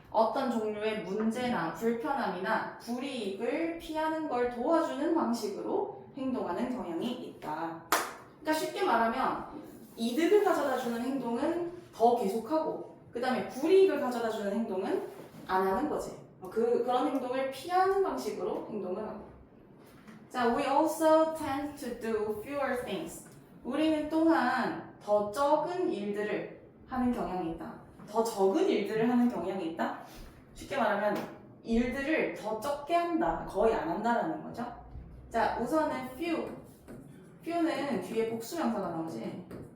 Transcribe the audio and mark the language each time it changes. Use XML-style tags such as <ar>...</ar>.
<ko>어떤 종류의 문제나 불편함이나 불이익을 피하는 걸 도와주는 방식으로 행동하는 경향이 있다. 그러니까 쉽게 말하면 이득을 가져다주는 행동은 더 계속하고 그 다음에 불이익을 가져다주는 행동은 안 하는 거지. 그런 행동을 피하는 방식으로 행동을 하고.</ko> <en>자, we also tend to do fewer things.</en> <ko>우리는 또한 더 적은 일들을 하는 경향이 있다. 더 적은 일들을 하는 경향이 있다? 쉽게 말하면 일들을 더 적게 한다. 거의 안 한다라는 거죠. 자, 우선은 few는 뒤에 복수명사가 나오지.</ko>